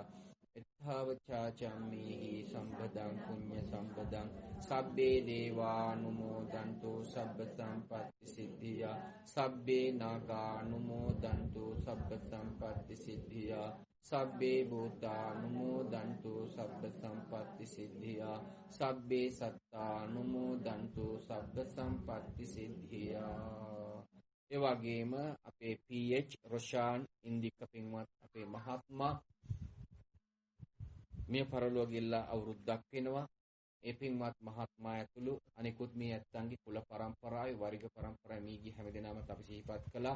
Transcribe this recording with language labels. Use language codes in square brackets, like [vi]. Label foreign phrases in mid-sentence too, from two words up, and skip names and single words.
[pi] එත්තාවචාචම්මේහි සම්පදං පුඤ්ඤ සම්පදං සබ්බේ දේවානුමෝදන්තු සබ්බ සම්පත්ති සිද්ධියා සබ්බේ නාගානුමෝදන්තු සබ්බ සම්පත්ති සිද්ධියා සබ්බේ භූතානුමෝදන්තු සබ්බ සම්පත්ති සිද්ධියා සබ්බේ සත්තානුමෝදන්තු සබ්බ සම්පත්ති සිද්ධියා. [si] ඒ වගේම අපේ PH රොෂාන් ඉන්දික පින්වත් අපේ මහත්මයා මේ පරලෝකෙilla අවුරුද්දක් වෙනවා. ඒ පින්වත් මහත්මයා ඇතුළු අනිකුත් මේ ඇත්තන්ගේ කුල පරම්පරාවේ වර්ග පරම්පරාවේ මීගිය හැමදෙනාම අපි සිහිපත් කළා.